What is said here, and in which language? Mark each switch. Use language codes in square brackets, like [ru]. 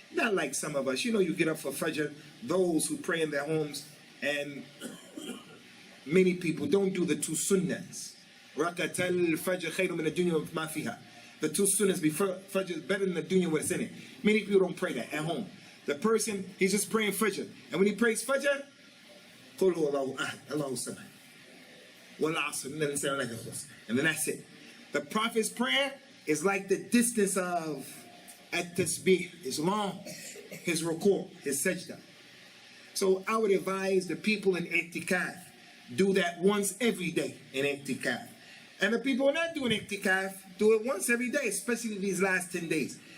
[en] Not like some of us. You know, you get up for Fajr, those who pray in their homes, and many people don't do the 2 sunnahs. [ar] Rakatal Fajr khayru min ad-dunya ma fiha. [en] The 2 sunnahs before Fajr is better than the dunya what's in it. Many people don't pray that at home. The person, he's just praying Fajr. And when he prays Fajr, [ar] قُلْ هُوَ اللَّهُ أَحَدٌ اللَّهُ الصَّمَدُ وَالْعَصْرِ. [en] And then that's it. The Prophet's prayer is like the distance of at-tasbih. It's long. His ruku', his sajda. So I would advise the people in i'tikaf, do that once every day in i'tikaf. And the people who are not doing i'tikaf, do it once every day, especially these last 10 days.